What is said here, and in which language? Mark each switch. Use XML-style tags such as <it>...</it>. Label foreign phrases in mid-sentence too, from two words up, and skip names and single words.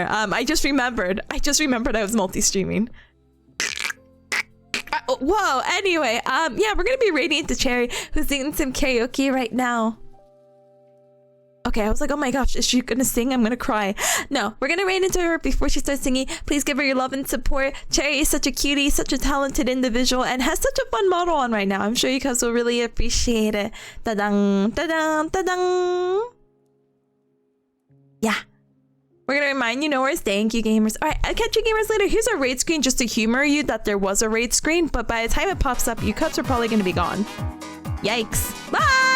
<en>I just remembered I was multi-streaming. Whoa, anyway, yeah, we're gonna be raiding into Cherry, who's singing some karaoke right now. Okay, I was like, oh my gosh, is she gonna sing? I'm gonna cry. No, we're gonna raid into her before she starts singing. Please give her your love and support. Cherry is such a cutie, such a talented individual, and has such a fun model on right now. I'm sure you guys will really appreciate it. Ta-dang, ta-dang, ta-dang. Yeah. We're gonna remind you, Norris. Thank you, gamers. All right, I'll catch you gamers later. Here's our raid screen just to humor you that there was a raid screen, but by the time it pops up, you cuts are probably gonna be gone. Yikes. Bye!</en>